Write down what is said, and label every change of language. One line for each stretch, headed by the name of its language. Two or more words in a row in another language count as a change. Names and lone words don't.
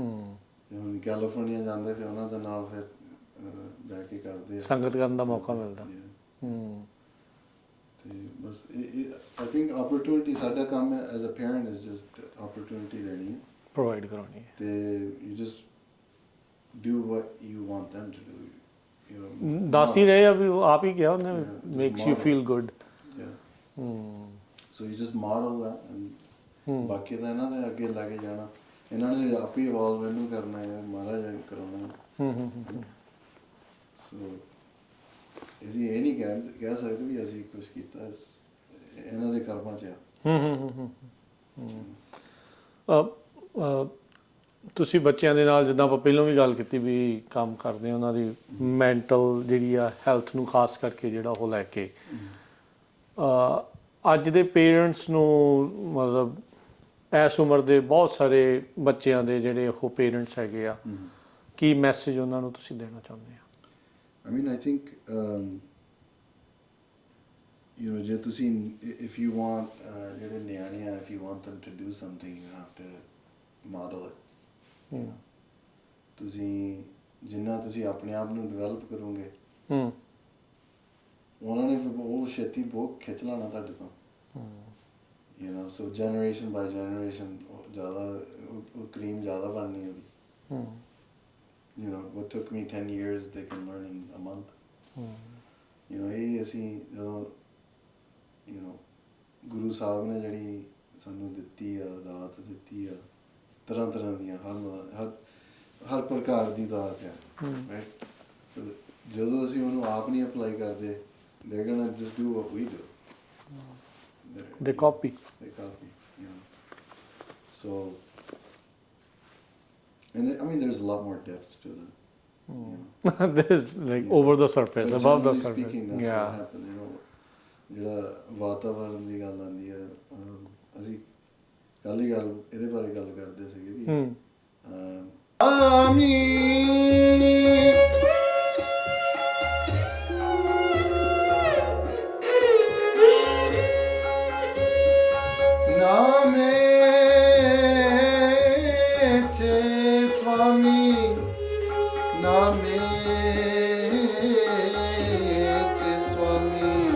Punjabi: ਤੇ ਹੁਣ ਕੈਲੀਫੋਰਨੀਆ ਜਾਂਦੇ ਫਿਰ ਉਹਨਾਂ ਦਾ ਨਾਮ ਫਿਰ ਬਹਿ ਕੇ ਕਰਦੇ ਆ, ਸੰਗਤ ਕਰਨ ਦਾ ਮੌਕਾ ਮਿਲਦਾ। ਤੇ ਬਸ
English: I think opportunity
Punjabi: ਸਾਡਾ ਕੰਮ ਹੈ
English: as a parent is just opportunity
Punjabi: ਦੇਣੀ ਹੈ, ਪ੍ਰੋਵਾਈਡ ਕਰਾਉਣੀ ਹੈ।
English: ਤੇ you just do what you want them to do, you know।
Punjabi: ਦੱਸ ਹੀ ਰਹੇ ਆ ਵੀ ਆਪ ਹੀ ਕਿਹਾ ਉਹਨੇ,
English: makes you feel good. So you just model that and
Punjabi: ਬਾਕੀ ਤਾਂ ਇਹਨਾਂ ਨੇ ਅੱਗੇ ਲੈ ਕੇ ਜਾਣਾ, ਇਹਨਾਂ ਨੇ ਆਪ ਹੀ ਇਵੋਲਵ ਇਹਨੂੰ ਕਰਨਾ ਹੈ, ਮਹਾਰਾਜ ਕਰਾਉਣਾ। ਸੋ ਅਸੀਂ ਇਹ ਨਹੀਂ ਕਹਿ ਸਕਦੇ ਵੀ ਅਸੀਂ ਕੁਛ ਕੀਤਾ, ਇਹਨਾਂ ਦੇ ਕਰਮਾਂ 'ਚ ਆ। ਤੁਸੀਂ ਬੱਚਿਆਂ ਦੇ ਨਾਲ ਜਿੱਦਾਂ ਆਪਾਂ ਪਹਿਲਾਂ ਵੀ ਗੱਲ ਕੀਤੀ ਵੀ ਕੰਮ ਕਰਦੇ ਆ, ਉਹਨਾਂ ਦੀ ਮੈਂਟਲ ਜਿਹੜੀ ਆ ਹੈਲਥ ਨੂੰ ਖਾਸ ਕਰਕੇ ਜਿਹੜਾ ਉਹ ਲੈ ਕੇ ਅੱਜ ਦੇ ਪੇਰੈਂਟਸ ਨੂੰ, ਮਤਲਬ ਇਸ ਉਮਰ ਦੇ ਬਹੁਤ ਸਾਰੇ ਬੱਚਿਆਂ ਦੇ ਜਿਹੜੇ ਉਹ ਪੇਰੈਂਟਸ ਹੈਗੇ ਆ, ਕੀ ਮੈਸੇਜ ਉਹਨਾਂ ਨੂੰ ਤੁਸੀਂ ਦੇਣਾ ਚਾਹੁੰਦੇ ਆ?
English: I mean, I think, you know,
Punjabi: ਜੇ ਤੁਸੀਂ,
English: if you want,
Punjabi: ਜਿਹੜੇ ਨਿਆਣੇ ਆ,
English: if you want them to do something, you have to model it.
Punjabi: ਤੁਸੀਂ ਜਿੰਨਾ ਤੁਸੀਂ ਆਪਣੇ ਆਪ ਨੂੰ ਡਿਵੈਲਪ ਕਰੋਗੇ, ਉਹਨਾਂ ਨੇ ਉਹ ਛੇਤੀ ਬਹੁਤ ਖਿੱਚ ਲੈਣਾ ਤੁਹਾਡੇ ਤੋਂ।
English: You know, so generation by generation
Punjabi: ਜ਼ਿਆਦਾ ਉਹ ਕਰੀਮ ਜ਼ਿਆਦਾ ਬਣਨੀ ਉਹਦੀ।
English: You know, what took me 10 years, they can learn in a month. You know,
Punjabi: ਇਹ ਅਸੀਂ ਜਦੋਂ,
English: you know,
Punjabi: ਗੁਰੂ ਸਾਹਿਬ ਨੇ ਜਿਹੜੀ ਸਾਨੂੰ ਦਿੱਤੀ ਆ, ਦਾਤ ਦਿੱਤੀ ਆ, ਤਰ੍ਹਾਂ ਤਰ੍ਹਾਂ ਦੀਆਂ, ਹਰ ਪ੍ਰਕਾਰ ਦੀ ਦਾਤ ਆ, ਰਾਈਟ? ਸੋ ਜਦੋਂ ਅਸੀਂ ਉਹਨੂੰ ਆਪ ਨਹੀਂ ਅਪਲਾਈ ਕਰਦੇ,
English: they're gonna just do what we do. They copy, you know. So, and I mean, there's a lot more depth to that. You know. There's like over the surface, But above the generally surface. speaking, that's what happened, you know.
Punjabi: ਜਿਹੜਾ ਵਾਤਾਵਰਨ ਦੀ ਗੱਲ ਆਉਂਦੀ ਹੈ, ਅਸੀਂ ਕੱਲ੍ਹ ਹੀ ਗੱਲ ਇਹਦੇ ਬਾਰੇ ਗੱਲ ਕਰਦੇ ਸੀਗੇ ਵੀ
Marathi: ਨਾਮੇ ਚੇ ਸਵਾਮੀ, ਨਾਮੇ ਚੇ ਸਵਾਮੀ,